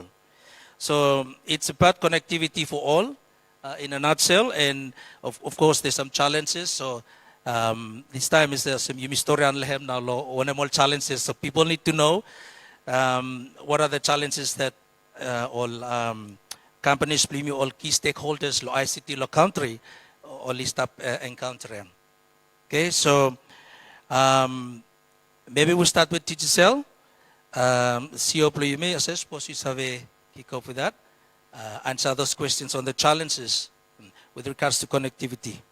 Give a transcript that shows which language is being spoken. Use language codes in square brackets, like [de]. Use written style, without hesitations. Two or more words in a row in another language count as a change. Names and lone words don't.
[en] So it's about connectivity for all in a nutshell, and of course there's some challenges. So this time is some historian lehem now one more challenges. So people need to know what are the challenges that all companies, all key stakeholders, lo ICT, lo country, all list up encountering. Okay, so maybe we'll start with TGCL. CEO Pluyume, I suppose you have a kick off with that. Answer those questions on the challenges with regards to connectivity.